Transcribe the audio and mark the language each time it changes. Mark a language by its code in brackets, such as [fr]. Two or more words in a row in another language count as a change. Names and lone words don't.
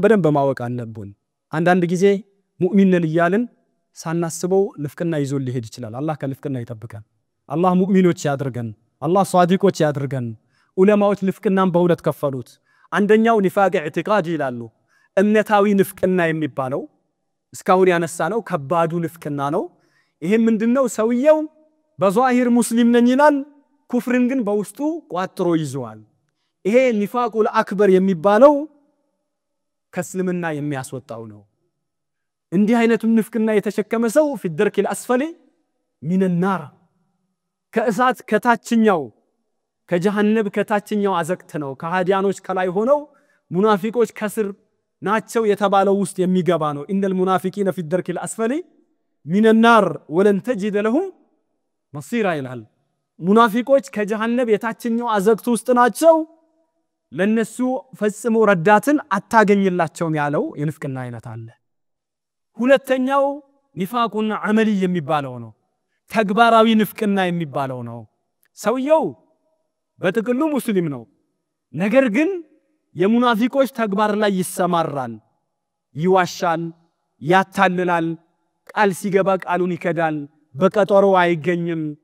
[am] በደንብ ማወቅ አለብን አንዳንድ ጊዜ ሙእሚን ነን ይያልን ሳናስበው ንፍቅና ይዞል ሊሄድ ይችላል አላህ ከንፍቅና ይጠብቀን አላህ ሙእሚኖች ያድርገን አላህ ሷዲቆች ያድርገን ዑለማዎች ንፍቅናን በሁለት ከፈሉት አንደኛው [ar] نفاق اعتقاد [am] ይላሉ እምነታዊ ንፍቅና የሚባለው እስካሁን ያነሳነው ከባዱ ንፍቅና ነው ይሄ ምንድነው ሰውየው በዛሂር ሙስሊም ነኝ ይላል ኩፍርን ግን በውስጡ ቋጥሮ ይዟል ይሄ [ar] النفاق الأكبر [am] የሚባለው ከእስልምና የሚያስወጣው ነው እንዲህ አይነቱ ንፍቅና የተሸከመ ሰው [ar] في الدرك الاسفل من النار [am] ከእሳት ከታችኛው ከጀሃነም ከታችኛው አዘቅት ነው ከሃዲያኖች ከላይ ሆነው ሙናፊቆች ከስር ናቸው የተባለው ውስጥ የሚገባ ነው [ar] إن المنافقين في الدرك الاسفل من النار ولن تجد لهم مصيرا [am] ይላል ሙናፊቆች ከጀሃነም የታችኛው አዘቅት ውስጥ ናቸው ለነሱ ፈጽሞ ረዳትን አታገኝላቸውም ያለው የንፍቅና አይነት አለ ሁለተኛው [ar] نفاق عملي [am] የሚባለው ነው ተግባራዊ ንፍቅና የሚባለው ነው ሰውየው በጥቅሉ ሙስሊም ነው ነገር ግን የሙናፊቆች ተግባር ላይ ይሰማራል ይዋሻል ያታልላል ቃል ሲገባ ቃሉን ይከዳል በቀጠሮ አይገኝም